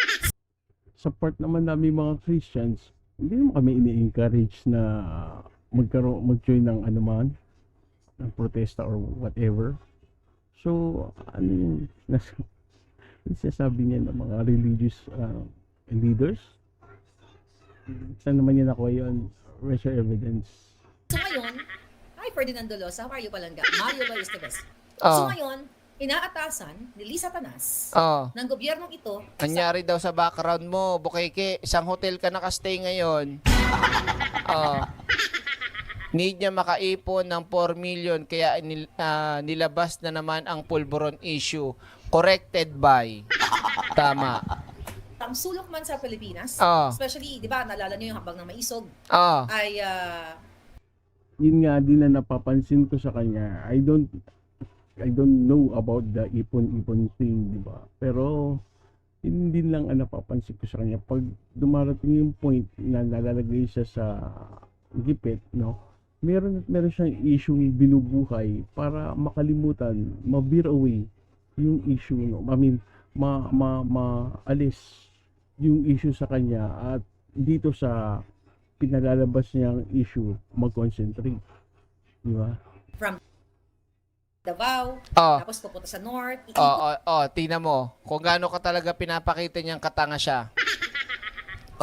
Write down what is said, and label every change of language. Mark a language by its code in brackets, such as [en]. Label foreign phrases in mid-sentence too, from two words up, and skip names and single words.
[tl] Sa part naman namin mga Christians, hindi naman kami ini-encourage na mag-join ng anuman, ng protesta [en] or whatever. [tl] So, ano yung sinasabi niya ng mga religious leaders? Saan naman niya nakuha yun? [en] Where's your evidence? [tl] So ngayon, hi Ferdinand Dolosa, [en] how are you palangga? Mario Lois Tevez. Oh. [tl] So ngayon, inaatasan ni Lisa Tanas Oh. ng gobyernong ito Nangyari daw sa background mo, Bukeke, isang hotel ka nakastay ngayon. Oh. Need niya makaipon ng 4 million kaya nilabas na naman ang pulburon issue. [en] Corrected by. Tama. [tl] ang sulok man sa Pilipinas, Oh. especially, di ba, naalala niyo yung habang ng maisog, Oh. ay Yun nga din na napapansin ko sa kanya. [en] I don't know about the ipon-ipon thing, [tl] di ba? Pero yun din lang ang napapansin ko sa kanya. Pag dumarating yung point na nalalagay siya sa gipit, no? Meron siyang issue binubuhay para makalimutan, ma-veer away yung issue, no? [en] I mean, [tl] maalis yung issue sa kanya at dito sa pinalalabas niyang issue, mag-concentrate. Di ba? [en] from Davao, Oh. [tl] tapos pupunta sa North, Tingnan mo kung gaano ka talaga pinapakita niyang katanga siya.